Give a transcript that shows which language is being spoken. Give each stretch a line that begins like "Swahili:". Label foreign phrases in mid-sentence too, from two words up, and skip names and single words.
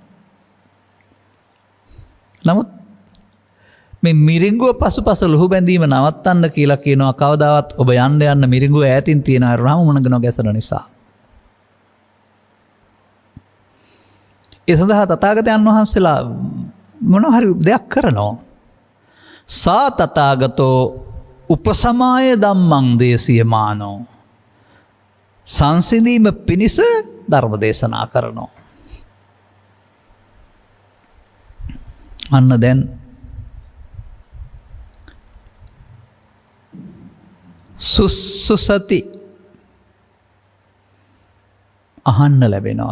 Sinhala: නමුත් මේ මිරිඟුව පසුපස ලුහු බැඳීම නවත්තන්න කියලා කියනවා. කවදාවත් ඔබ යන්න මිරිඟුව ඈතින් තියෙන අරහම මුණගෙන ගැසෙන නිසා. ඒ සඳහා තථාගතයන් වහන්සේලා මොන හරි දෙයක් කරනවා.
Pali: සා තථාගතෝ උපසමාය ධම්මං දේශියමානෝ.
Sinhala: සංසිඳීම පිණිස ධර්ම දේශනා කරනවා. අන්න දැන් සුස්සුසති අහන්න ලැබෙනවා.